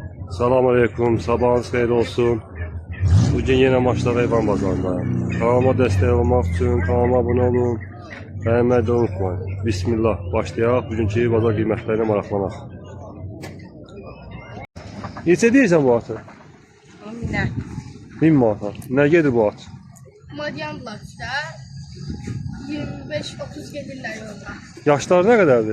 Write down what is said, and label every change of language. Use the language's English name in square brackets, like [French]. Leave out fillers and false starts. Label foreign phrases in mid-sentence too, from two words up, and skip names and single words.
[Turkish] Selamünaleyküm, [Azerbaijani] sabahınız xeyir olsun. [Turkish] Bugün yine Maçlar Heyvan Bazarında. Kanalıma destek olmak için kanalıma abone olun. Beğenmeyi de unutmayın. Bismillah, [Azerbaijani] başlayaq. Bugünkü bazar qiymətlərinə maraqlanaq. Neçə deyirsən bu atı? 1000'e. 1000 manata. Nə gedir bu at? [Turkish] Madyan Black'ta 25-30 gelirler yolda. [Azerbaijani] Yaşları nə qədərdir?